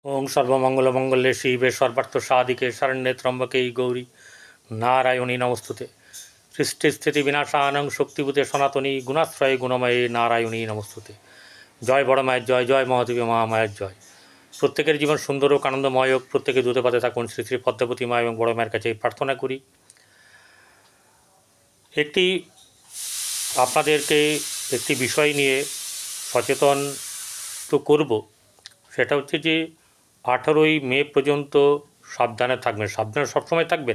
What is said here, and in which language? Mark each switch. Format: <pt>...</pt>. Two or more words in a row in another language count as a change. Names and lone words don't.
<sa>ওং সর্বমঙ্গলমঙ্গলে শিবে সর্বার্থ সাধিকে শরণ্যে ত্র্যম্বকে গৌরী নারায়ণী নমস্তুতে। সৃষ্টিস্থিতি বিনাশানং শক্তিভূতে সনাতনী গুণাশ্রয়ে গুণময়ে নারায়ণী নমস্তুতে।</sa> <bn>জয় বড় মায়ের জয়, জয় মহাদেবী মহামায়ের জয়। প্রত্যেকের জীবন সুন্দর হোক, আনন্দময় হোক, প্রত্যেকে দূতে পাতে থাকুন শ্রী শ্রী পদ্মাবতী মা এবং বড় মায়ের কাছে প্রার্থনা করি। আপনাদেরকে একটি বিষয় নিয়ে সচেতন তো করব, সেটা হচ্ছে যে 18ই মে পর্যন্ত সাবধানে থাকবেন, সাবধানে সবসময় থাকবেন।</bn>